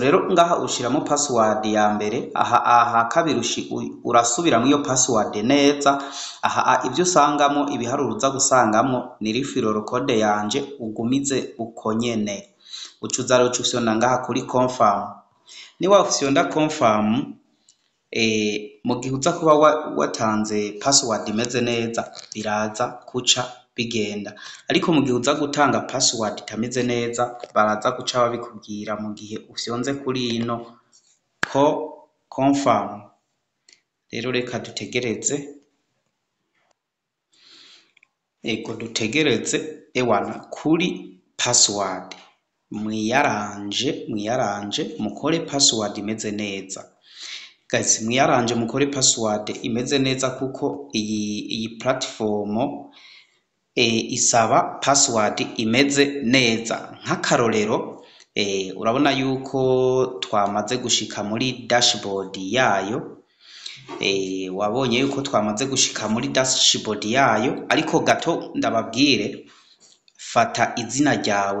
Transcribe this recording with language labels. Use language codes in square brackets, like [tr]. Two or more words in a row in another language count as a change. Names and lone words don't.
[rn] Rero ngaha ushiramo password ya mbere, aha kabiri urasubiramo iyo password neza. Aha ivyo usangamo ibiharuro uza gusangamo ni [en] referral code [rn] yanje, ugumize uko nyene. Ucuza rero ucufyonda ngaha kuri confirm. Niwa ufyonda confirm, mu gihe uza kuba watanze password imeze neza biraza kuca bigenda, ariko mu gihe uza gutanga password itameze neza baraza guca babikubwira mu gihe ufyonze kuri ino confirm. Rero reka dutegereze. Ego dutegereze ewana kuri password. Mwiyaranje mukore password imeze neza. Guys, mwiyaranje mukore password imeze neza, kuko iyi platform isaba password imeze neza. Nk'akarorero urabona yuko twamaze gushika muri dashboard yayo. Wabonye yuko twamaze gushika muri dashboard yayo, ariko gato ndababwire, fata izina ryawe.